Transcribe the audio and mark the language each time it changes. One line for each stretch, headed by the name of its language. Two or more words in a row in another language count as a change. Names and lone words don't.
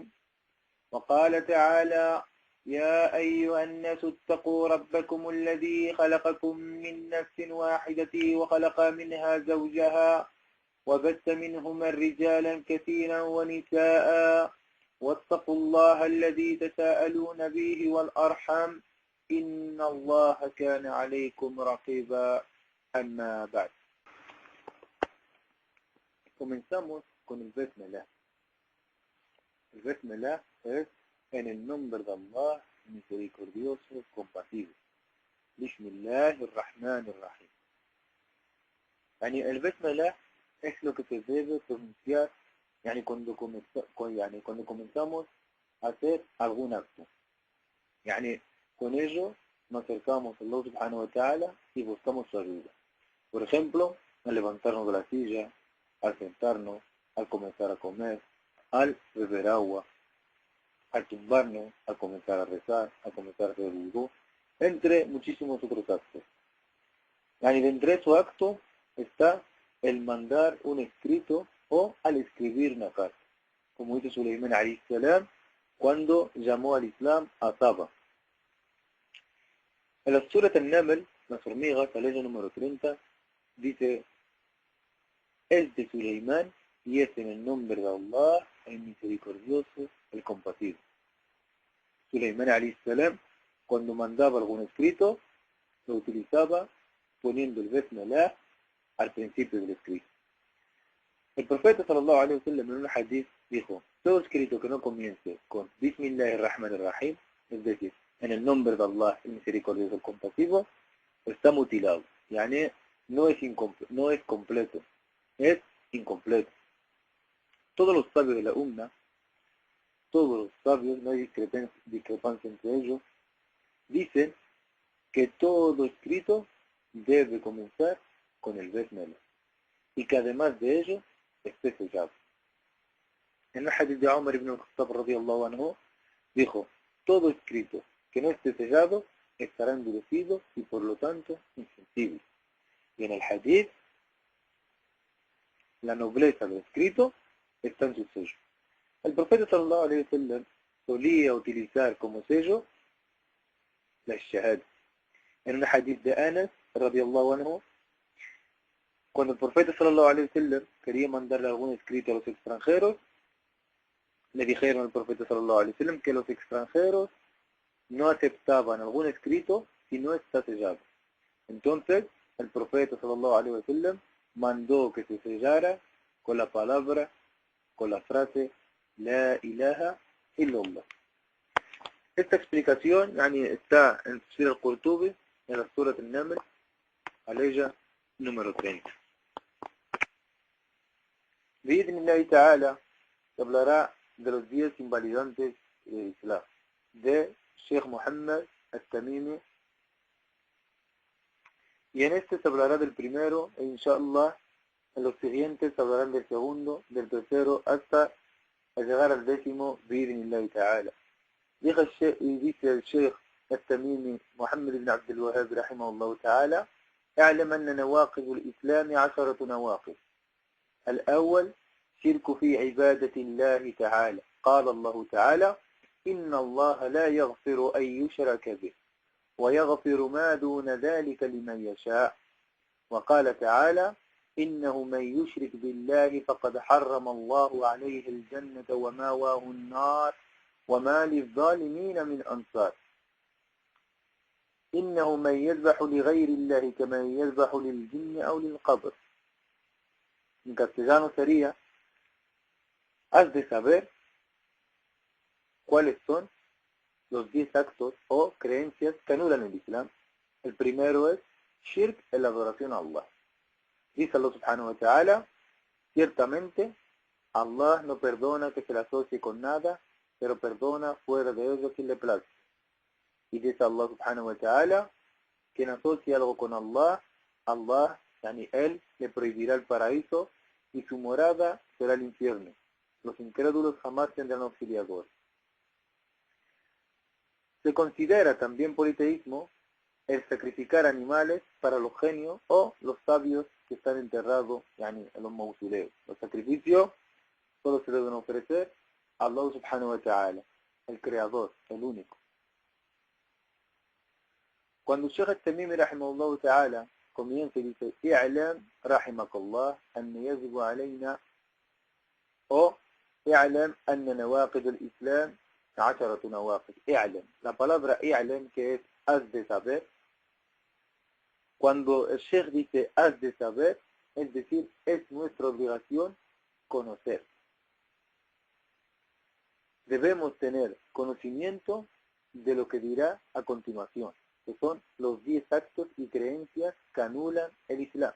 Arabic: وقال تعالى: يا أيها الناس اتقوا ربكم الذي خلقكم من نفس واحدة وخلق منها زوجها وبث منهما رجالا كثيرا ونساء واتقوا الله الذي تساءلون به والأرحام إن الله كان عليكم رقيبا. أما بعد.
Spanish: Comenzamos con el Besmela. El Besmela es en el nombre de Allah, misericordioso, compasivo. Bismillahirrahmanirrahim. El Besmela es lo que se debe pronunciar cuando comenzamos a hacer algún acto. Con ello nos acercamos a Allah
Arabic: سبحانه وتعالى
Spanish: y buscamos su ayuda. Por ejemplo, al levantarnos de la silla, al sentarnos, al comenzar a comer, al beber agua, al tumbarnos, al comenzar a rezar, al comenzar a hacer wudú, entre muchísimos otros actos. Dentro de su acto está el mandar un escrito o al escribir una carta. Como dice Suleimán
Arabic: عليه السلام
Spanish: cuando llamó al Islam a Saba. En la Surat al-Naml, las hormigas, la ley número 30, dice: es de Suleimán y es en el nombre de Allah, el misericordioso, el compasivo. Suleimán
Arabic: عليه السلام,
Spanish: cuando mandaba algún escrito, lo utilizaba poniendo el Besmela al principio del escrito. El profeta
Arabic: صلى الله عليه وسلم
Spanish: en un hadith dijo: todo escrito que no comience con Bismillahirrahmanirrahim, es decir, en el nombre de Allah, el misericordioso, el compasivo, está mutilado. No es completo, es incompleto. Todos los sabios de la Umma, todos los sabios, no hay discrepancia entre ellos, dicen que todo escrito debe comenzar con el Besmela y que además de ello esté sellado. En el hadith de Umar ibn al-Khattab
Arabic: رضي الله عنه
Spanish: dijo: todo escrito que no esté sellado estará endurecido y por lo tanto insensible. Y en el hadith, la nobleza del escrito está en su sello. El profeta
Arabic: صلى الله عليه وسلم
Spanish: solía utilizar como sello la shahada. En un hadith de Anas
Arabic: رضي الله عنه,
Spanish: cuando el profeta
Arabic: صلى الله عليه وسلم
Spanish: quería mandarle algún escrito a los extranjeros, le dijeron al profeta
Arabic: صلى الله عليه وسلم
Spanish: que los extranjeros no aceptaban algún escrito si no está sellado. Entonces, el profeta
Arabic: صلى الله عليه وسلم
Spanish: mandó que se sellara con la palabra, con la frase
Arabic: لا إله إلا الله.
Spanish: Esta explicación está en Tafsir al-Qurtubi, en la Surat al-Naml, aleya número 30.
Arabic: بإذن الله تعالى
Spanish: se hablará de los 10 invalidantes del Islam, de Sheikh Muhammad al-Tamimi, y en este se hablará del primero, e inshallah en los siguientes se hablarán del segundo, del tercero, hasta llegar al 10º,
Arabic: بإذن الله تعالى. Dice el Sheikh al-Tamimi Muhammad ibn Abd al-Wahhab رحمه الله تعالى: اعلم أن نواقض الإسلام 10 نواقض. الأول شرك في عبادة الله تعالى. قال الله تعالى: إن الله لا يغفر أن يشرك به ويغفر ما دون ذلك لمن يشاء. وقال تعالى: إنه من يشرك بالله فقد حرم الله عليه الجنة وماواه النار وما للظالمين من أنصار. إنه من يذبح لغير الله كمن يذبح للجن أو للقبر.
Spanish: En castellano sería: has de saber cuáles son los 10 actos o creencias que anulan el Islam. El primero es shirk, en la adoración a Allah. Dice Allah
Arabic: سبحانه وتعالى,
Spanish: ciertamente Allah no perdona que se le asocie con nada, pero perdona fuera de ello si le place. Y dice Allah
Arabic: سبحانه وتعالى,
Spanish: quien asocia algo con Allah, Allah, Él le prohibirá el paraíso y su morada será el infierno. Los incrédulos jamás tendrán auxiliador. Se considera también politeísmo el sacrificar animales para los genios o los sabios que están enterrados en los mausoleos. Los sacrificios solo se deben ofrecer a Allah
Arabic: سبحانه وتعالى,
Spanish: el creador, el único. Cuando Shaykh al-Tamimi
Arabic: رحمه الله تعالى
Spanish: comienza y dice
Arabic: اعلم رحمك الله أنه يجب علينا
Spanish: o
Arabic: اعلم أن نواقض الإسلام 10 نواقض.
Spanish: I'lam, la palabra i'lam, que es haz de saber. Cuando el Sheikh dice haz de saber, es decir, es nuestra obligación conocer. Debemos tener conocimiento de lo que dirá a continuación, que son los 10 actos y creencias que anulan el Islam.